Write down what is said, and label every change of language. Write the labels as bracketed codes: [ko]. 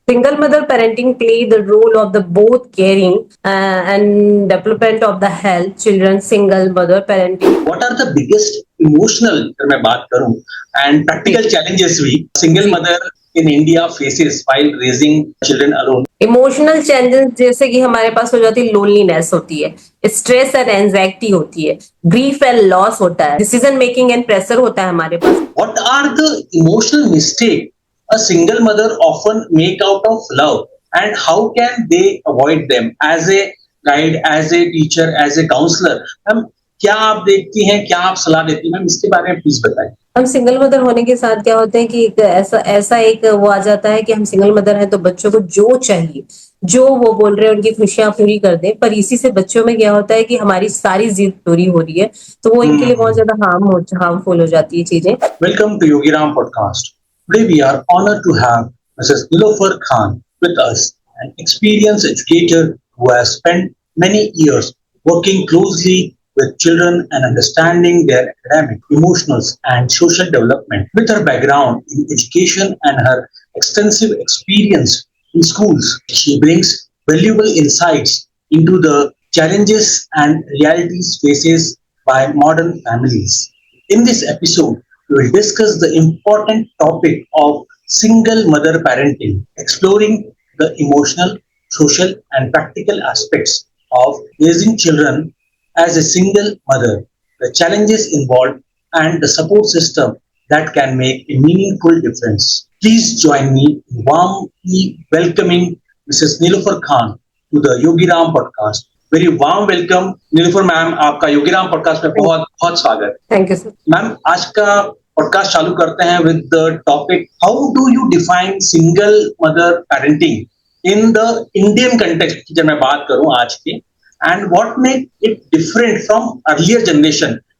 [en] Single mother parenting play the role of the both caring and development of the health children. Single mother parenting. What are the biggest emotional [hi] अगर मैं बात करूं [en] and practical challenges we single mother in India faces while raising children alone? Emotional challenges [hi] जैसे कि हमारे पास हो जाती है, लोनलीनेस होती है, [en] stress and anxiety [hi] होती है, [en] grief and loss [hi] होता है, [en] decision making and pressure [hi] होता है हमारे पास. [en] What are the emotional mistake a single mother often make out of love, and how can they avoid them? As a guide, as a teacher, as a counselor, [hi] हम क्या आप देखती हैं, क्या आप सलाह देती हैं, मैम इसके बारे में प्लीज बताएं. हम सिंगल मदर होने के साथ क्या होता है कि ऐसा एक वो आ जाता है कि हम सिंगल मदर हैं तो बच्चों को जो चाहिए, जो वो बोल रहे हैं उनकी खुशियां पूरी कर दें. पर इसी से बच्चों में क्या होता है कि हमारी सारी जिद पूरी हो रही है, तो वो इनके लिए बहुत ज्यादा हार्मफुल हो जाती है चीजें. [en] Welcome to Yogiram podcast. Today we are honored to have Mrs. Nilofer Khan with us, an experienced educator who has spent many years working closely with children and understanding their academic, emotional, and social development. With her background in education and her extensive experience in schools, she brings valuable insights into the challenges and realities faced by modern families. In this episode, we will discuss the important topic of single mother parenting, exploring the emotional, social, and practical aspects of raising children as a single mother, the challenges involved, and the support system that can make a meaningful difference. Please join me in warmly welcoming Mrs. Nilofer Khan to the Yogiram podcast. Very warm welcome, Nilofer ma'am. [hi] आपका Yogiram podcast में बहुत बहुत स्वागत. [en] Thank you sir. Ma'am [hi] आज का podcast चालू करते हैं [en] with the topic how do you define single mother parenting in the Indian context [hi] की जब मैं बात करूं आज की, [en] And what make it different from earlier generation.